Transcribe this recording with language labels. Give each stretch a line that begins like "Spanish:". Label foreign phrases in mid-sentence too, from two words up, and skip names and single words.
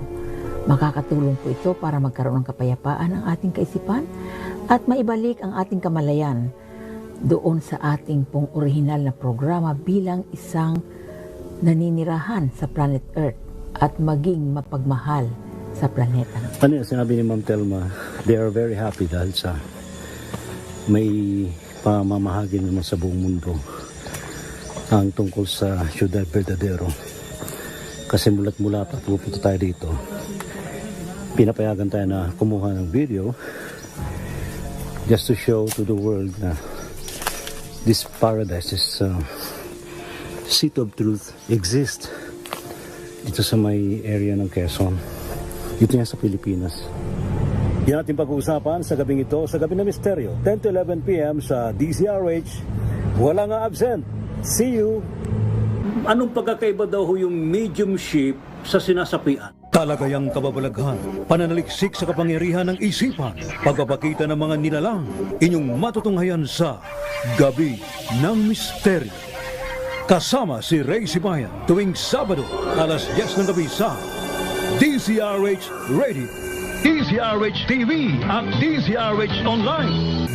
Filipino: Makakatulong po ito para magkaroon ng kapayapaan ang ating kaisipan at maibalik ang ating kamalayan doon sa ating pong orihinal na programa bilang isang naninirahan sa planet Earth at maging mapagmahal sa planeta. Ano yung sinabi ni Ma'am Telma,
English: they are very happy
Filipino: dahil sa may pamamahagi naman sa buong mundo ang tungkol sa Ciudad Verdadero. Kasi mula pa pupunta tayo dito, pinapayagan tayo na kumuha ng video
English: just to show to the world
Filipino: na
English: this paradise, this seat of truth exists
Filipino: dito sa may area ng Quezon. Dito yan sa Pilipinas. Yan ating pag-uusapan sa gabing ito, sa Gabi ng Misteryo, 10 to 11 p.m. sa DZRH. Wala nga absent.
English: See you!
Filipino: Anong pagkakaiba daw ho yung mediumship sa sinasapian? Talagayang kababalaghan, pananaliksik sa kapangyarihan ng isipan, pagpapakita ng mga nilalang, inyong matutunghayan sa Gabi ng Misteryo. Kasama si Ray Sibayan tuwing Sabado, alas 10 ng gabi sa DZRH Radio, DZRH TV at DZRH Online.